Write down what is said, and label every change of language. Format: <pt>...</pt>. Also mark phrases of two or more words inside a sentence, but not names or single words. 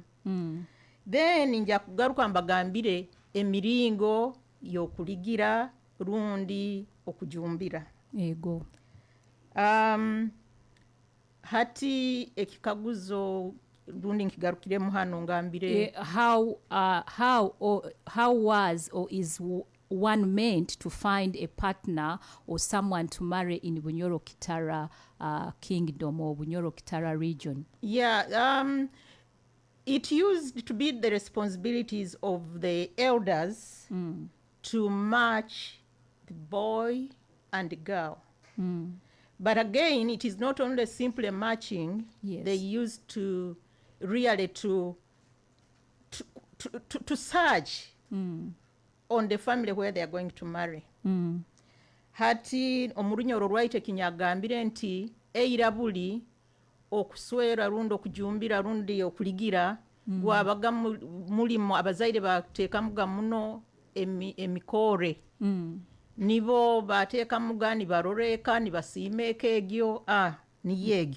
<nyo>Then nja kugaruka mbagambire emiringo yokuligira rundi okujumbira. Ego. Hati ekikaguzo rundi nkigarukire muhano ngambire</nyo> <en>how was or is one meant to find a partner or someone to marry in Bunyoro Kitara kingdom or Bunyoro Kitara region? Yeah, it used to be the responsibilities of the elders to match the boy and the girl. But again, it is not only simply matching. Yes. They used to really to search on the family where they are going to marry.</en> <nyo>Hati omurunyoro rwaite kinyagambire nti eirabuli okuswera rundo okujumbira rundi okuligira gwabaga mulimo abazaire bateeka muga muno emikore. Nibo bateeka muga ni baroreka ni basimeeka egyo ni yegyo.</nyo>